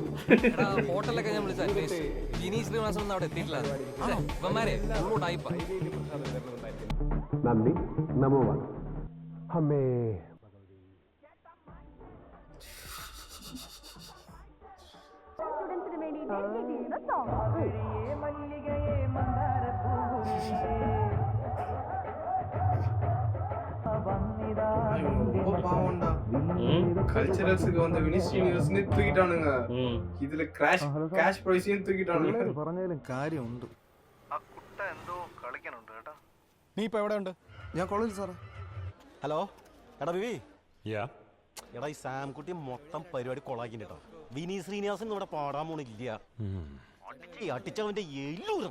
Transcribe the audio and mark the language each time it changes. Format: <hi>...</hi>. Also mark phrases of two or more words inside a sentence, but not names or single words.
<ml>ഹോട്ടലൊക്കെ ഞാൻ വിളിച്ചാൽ വിനീത് ശ്രീനിവാസൻ ഒന്നും അവിടെ എത്തിയിട്ടില്ല. നന്ദി, നമോ അമ്മേ. സ്റ്റുഡൻസിന് വേണ്ടി ഡെഡിക്കേറ്റ് ചെയ്യുന്ന സോങ്.</ml> <ta>கல்ச்சரல்ஸ்க்கு வந்து வினித் ஸ்ரீனிவாசனே தூக்கிட்டானுங்க. இதுல கேஷ் பிரைஸையும் தூக்கிட்டானுங்க.</ta> <ml>പറഞ്ഞാലും കാര്യമുണ്ട്. ആ കുട്ട എന്തോ കളിക്കണുണ്ട് കേട്ടോ. നീ ഇപ്പൊ എവിടെ ഉണ്ട്? ഞാൻ കോളേജിൽ സാറേ. ഹലോ, എടാ വിവി. എടാ ഈ സാംകുട്ടി മൊത്തം പരിപാടി കൊളാക്കിണ്ട് കേട്ടോ. വിനീത് ശ്രീനിവാസൻ ഇവിടെ പാടാൻ പോണില്ല. അടിച്ചവന്റെ എല്ലൂരം</ml>